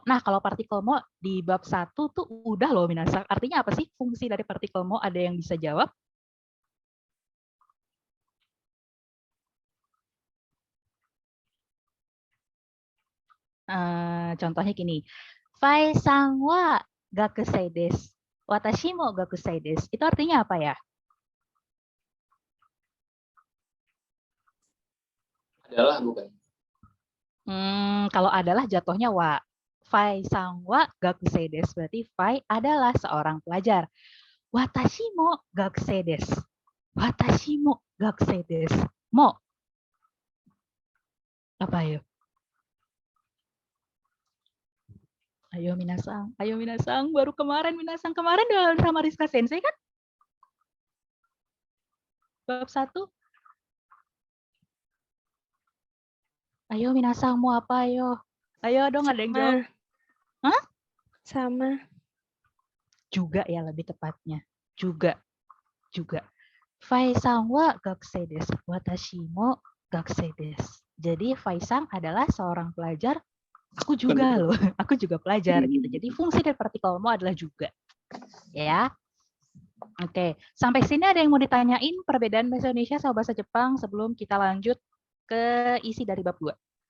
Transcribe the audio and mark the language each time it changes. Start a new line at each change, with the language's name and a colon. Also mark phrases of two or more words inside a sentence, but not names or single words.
Indonesian: Nah, kalau partikel mo di bab 1 tuh udah loh Minasang. Artinya apa sih fungsi dari partikel mo? Ada yang bisa jawab? Contohnya gini.
Japanese: ファイさんは学生です. 私も学生です.
Indonesian: Itu artinya apa ya? Adalah bukan? Kalau adalah jatuhnya wa.
Japanese: ファイさんは学生です.
Indonesian: Berarti Fai adalah seorang pelajar.
Japanese: 私も学生です。私も学生です. Mo.
Indonesian: Apa ayo? Ayo minasang. Baru kemarin udah sama Rizka Sensei kan? Bab 1. Ayo minasang mau apa ayo? Ayo dong ada yang jawab. Hah? Sama. Juga ya lebih tepatnya. Juga.
Japanese: ファイさんは学生です. 私も学生です.
Indonesian: Jadi Faisang adalah seorang pelajar. Aku juga loh. Aku juga pelajar gitu. Jadi fungsi dari partikel mo adalah juga. Ya. Oke. Sampai sini ada yang mau ditanyain perbedaan bahasa Indonesia sama bahasa Jepang sebelum kita lanjut ke isi dari bab 2.